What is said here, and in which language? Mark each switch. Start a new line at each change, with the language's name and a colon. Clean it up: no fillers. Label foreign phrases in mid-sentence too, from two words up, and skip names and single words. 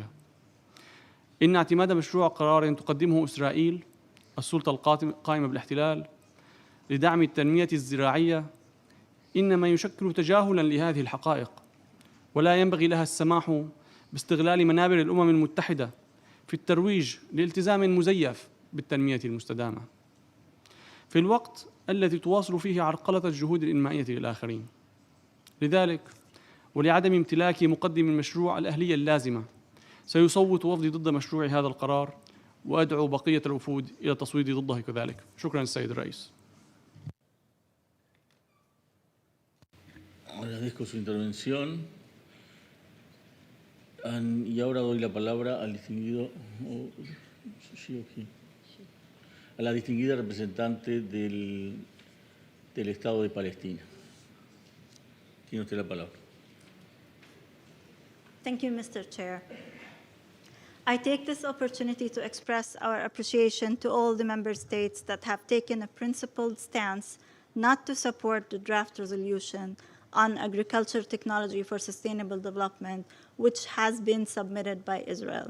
Arabic: إن اعتماد مشروع قرار تقدمه إسرائيل السلطة القائمة بالاحتلال لدعم التنمية الزراعية إنما يشكل تجاهلاً لهذه الحقائق، ولا ينبغي لها السماح باستغلال منابر الأمم المتحدة في الترويج لالتزام مزيف بالتنمية المستدامة في الوقت الذي تواصل فيه عرقلة الجهود الإنمائية للآخرين. لذلك ولعدم امتلاك مقدم المشروع الأهلية اللازمة سيصوت وفدي ضد مشروع هذا القرار، وأدعو بقية الوفود إلى التصويت ضده كذلك. شكراً السيد الرئيس.
Spanish: Agradezco su intervención. Y ahora doy la palabra al distinguido, a la distinguida representante del Estado de Palestina. Tiene usted la palabra.
English: Thank you, Mr. Chair. I take this opportunity to express our appreciation to all the member states that have taken a principled stance not to support the draft resolution on agriculture technology for sustainable development, which has been submitted by Israel.